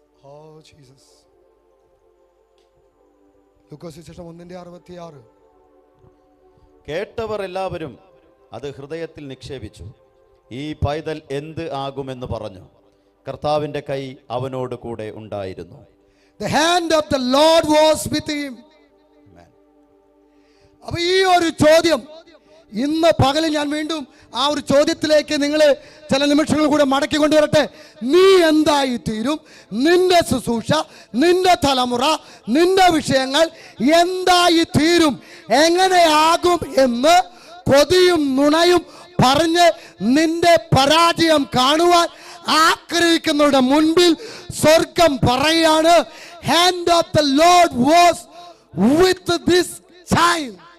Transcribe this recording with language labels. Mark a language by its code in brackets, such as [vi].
[en] Oh Jesus. [ml] ലൂക്കോസ് സുവിശേഷം 1:66. കേട്ടവർ എല്ലാവരും അത് ഹൃദയത്തിൽ നിക്ഷേപിച്ചു. ഈ പൈതൽ എന്ത് ആകുമെന്ന് പറഞ്ഞു. കർത്താവിന്റെ കൈ അവനോട് കൂടെ ഉണ്ടായിരുന്നു. [en] The hand of the Lord was with him. [ml] അപ്പൊ ഈ ഒരു ചോദ്യം ഇന്ന് പകലിൽ ഞാൻ വീണ്ടും ആ ഒരു ചോദ്യത്തിലേക്ക് നിങ്ങളെ ചില നിമിഷങ്ങൾ കൂടെ മടക്കി കൊണ്ടുവരട്ടെ. നീ എന്തായി തീരും? നിന്റെ ശുശ്രൂഷ, നിന്റെ തലമുറ, നിന്റെ വിഷയങ്ങൾ എന്തായി തീരും, എങ്ങനെയാകും എന്ന് കൊതിയും നുണയും പറഞ്ഞ് നിന്റെ പരാജയം കാണുവാൻ ആഗ്രഹിക്കുന്നവരുടെ മുൻപിൽ സ്വർഗം പറയാണ്, [en] hand of the Lord was with this child.